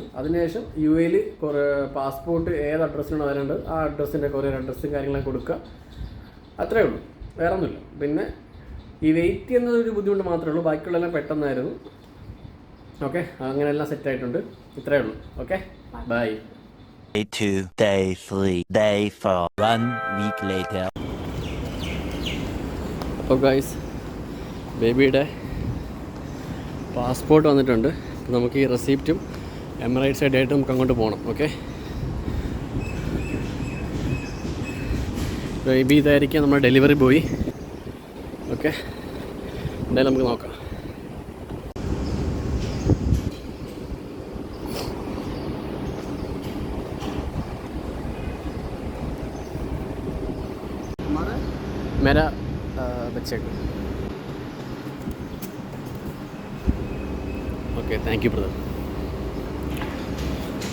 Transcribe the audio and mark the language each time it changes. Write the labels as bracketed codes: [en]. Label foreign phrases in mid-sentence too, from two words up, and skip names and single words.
[ml] അതിനുശേഷം UAയിൽ പാസ്പോർട്ട് ഏത് അഡ്രസ്സിനാണ് വരേണ്ടത് ആ അഡ്രസ്സിൻ്റെ [en] courier address [ml] കാര്യങ്ങളൊക്കെ കൊടുക്കുക. അത്രയേ ഉള്ളൂ, വേറെ ഒന്നുമില്ല. പിന്നെ ഈ വെയിറ്റ് ചെയ്യുന്നതൊരു ബുദ്ധിമുട്ട് മാത്രമേ ഉള്ളൂ. ബാക്കിയുള്ളതെല്ലാം പെട്ടെന്നായിരുന്നു. ഓക്കെ, അങ്ങനെ എല്ലാം സെറ്റായിട്ടുണ്ട്. ഇത്രയേ ഉള്ളൂ. ഓക്കെ, ബൈ. [en] Day 2, Day 3, Day 4, 1 week later. [ml] അപ്പോൾ ഗൈസ്, [en] baby passport [ml] വന്നിട്ടുണ്ട്. നമുക്ക് ഈ റെസിപ്റ്റും എമറൈറ്റ്സ് ആയിട്ട് നമുക്ക് അങ്ങോട്ട് പോകണം. ഓക്കെ, ബേബി ഇതായിരിക്കാം നമ്മുടെ [en] delivery boy. [ml] ഓക്കെ, എന്തായാലും നമുക്ക് നോക്കാം. [hi] मेरा बच्चे को [en] okay, thank you brother.